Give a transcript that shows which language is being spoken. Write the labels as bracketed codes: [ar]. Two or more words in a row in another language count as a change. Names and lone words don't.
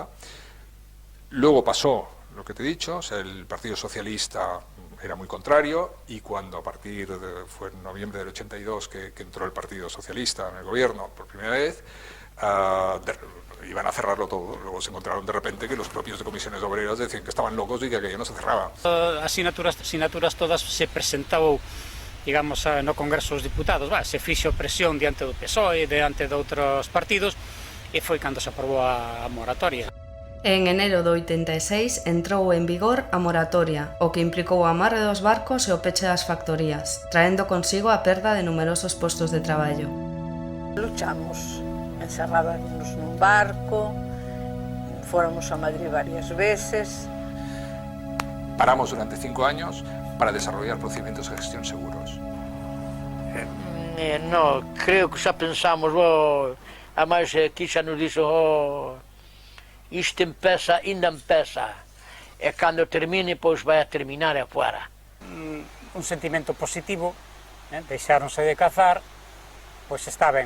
[es] Luego pasó lo que te he dicho, o sea, el Partido Socialista era muy contrario, y cuando fue en noviembre del 82 que entró el Partido Socialista en el gobierno por primera vez, iban a cerrarlo todo. Luego se encontraron de repente que los propios de comisiones obreras decían que estaban locos y que aquello no se cerraba. [gl] As sinaturas todas se presentou, digamos, no Congreso dos Diputados, se fixo presión diante do PSOE, diante de outros partidos, e foi cando se aprobou a moratoria. En enero do 86 entrou en vigor a moratoria, o que implicou o amarre dos barcos e o peche das factorías, traendo consigo a perda de numerosos postos de traballo. Luchamos, encerrábamos nun barco, fóramos a Madrid varias veces. [es] Paramos durante 5 años para desarrollar procedimientos de gestión seguros. [gl] No, creo que xa pensamos, además aquí xa nos dixo, isto empeza, ainda empeza, e cando termine, pois vai a terminar e fuera. Un sentimento positivo, deixáronse de cazar, pois está ben.